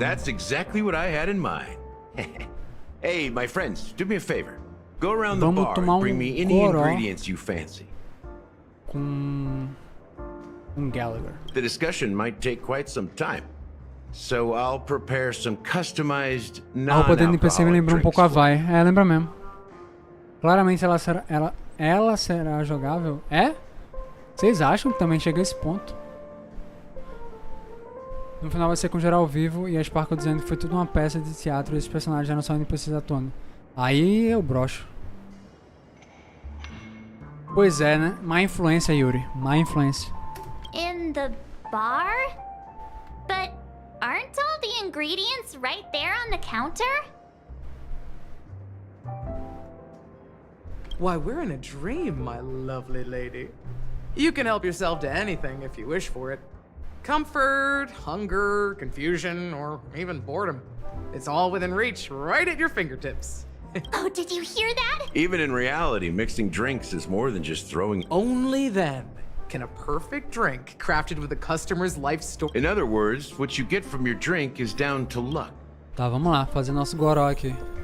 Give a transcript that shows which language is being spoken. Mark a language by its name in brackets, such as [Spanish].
[English] That's exactly what I had in mind. Hey, my friends, do me a favor. Go around the bar and bring me any ingredients you fancy. [Portuguese] Com Gallagher. [English] The discussion might take quite some time, so I'll prepare some customized [Portuguese] O poder do NPC me lembrou um pouco a Vai. Lembra mesmo. Claramente ela será jogável. É? Vocês acham que também chega a esse ponto? No final vai ser com geral vivo e a Sparkle dizendo que foi tudo uma peça de teatro e esses personagens já não são NPCs atuando. Aí eu broxo. Pois é, né? Má influência, Yuri. Má influência. [English] In the bar? But aren't all the ingredients right there on the counter? Why, we're in a dream, my lovely lady. You can help yourself to anything if you wish for it. Comfort, hunger, confusion, or even boredom. It's all within reach, right at your fingertips. Oh, did you hear that? Even in reality, mixing drinks is more than just throwing... Only then can a perfect drink crafted with a customer's life story... In other words, what you get from your drink is down to luck. [Portuguese] Tá, vamos lá, fazer nosso goró aqui.